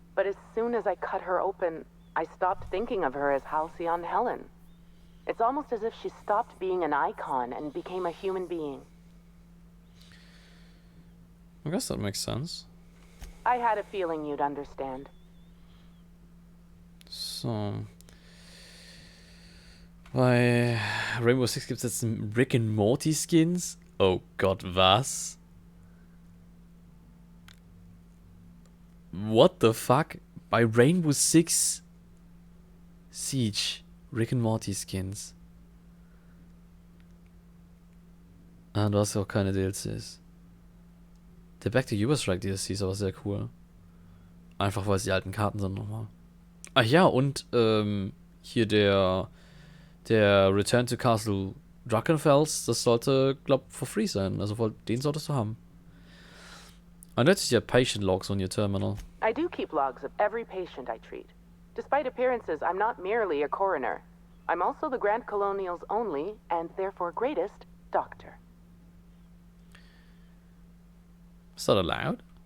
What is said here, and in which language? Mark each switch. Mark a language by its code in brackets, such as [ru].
[en] But as soon as I cut her open, I stopped thinking of her as Halcyon Helen. It's almost as if she stopped being an icon and became a human being. I guess that makes sense. I had a feeling you'd understand. So. [de] Bei Rainbow Six gibt es jetzt Rick and Morty Skins. Oh Gott, was? [en] What the fuck? [de] Bei Rainbow Six Siege Rick and Morty Skins. Ah, du hast ja auch keine DLCs. Der Back to Uberstrike DLC ist aber sehr cool. Einfach weil es die alten Karten sind nochmal. Ach ja, und hier der Return to Castle Drachenfels, das sollte, glaub, for free sein. Also den solltest du haben. [en] I noticed you have patient logs on your terminal. I do keep logs of every patient I treat. Despite appearances, I'm not merely a coroner. I'm also the Grand Colonial's only, and therefore greatest, doctor. Is that allowed?